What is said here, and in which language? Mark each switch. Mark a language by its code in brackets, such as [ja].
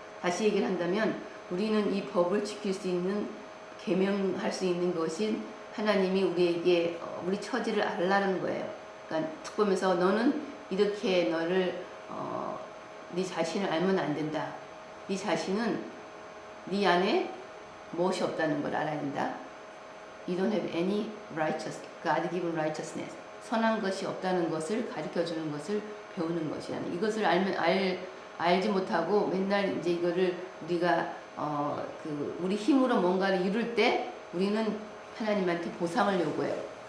[ko] 다시 얘기를 한다면 우리는 이 법을 지킬 수 있는 계명할 수 있는 것인 하나님이 우리에게 우리 처지를 알라는 거예요. 그러니까 툭 보면서 너는 이렇게 너를 네 자신을 알면 안 된다. 네 자신은 네 안에 무엇이 없다는 걸 알아야 된다. [en] You don't have any righteous, God-given righteousness. [ko] 선한 것이 없다는 것을 가르쳐 주는 것을 배우는 것이라는 이것을 알지 못하고 맨날 이제 이거를 우리가 우리 힘으로 뭔가를 이룰 때 우리는 하나님한테 보상을 요구해요.